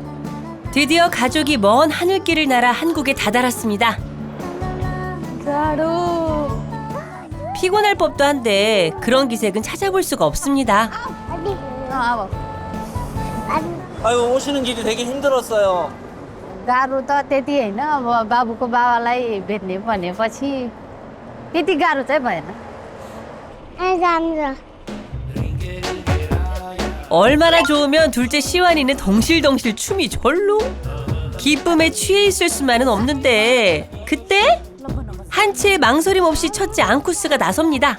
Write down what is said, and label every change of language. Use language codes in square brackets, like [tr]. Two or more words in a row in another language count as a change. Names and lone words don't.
[ko] 드디어 가족이 먼 하늘길을 날아 한국에 다다랐습니다. 피곤할 법도 한데 그런 기색은 찾아볼 수가 없습니다. 아유 오시는 길이 되게 힘들었어요. [ne] गाह्रो त त्यति होइन अब बाबुको बाबालाई भेट्ने भनेपछि त्यति गाह्रो चाहिँ भएन [ko] 얼마나 좋으면 둘째 시완이는 덩실덩실 춤이 절로. 기쁨에 취해 있을 수만은 없는데 그때 한치의 망설임 없이 첫째 앙쿠스가 나섭니다.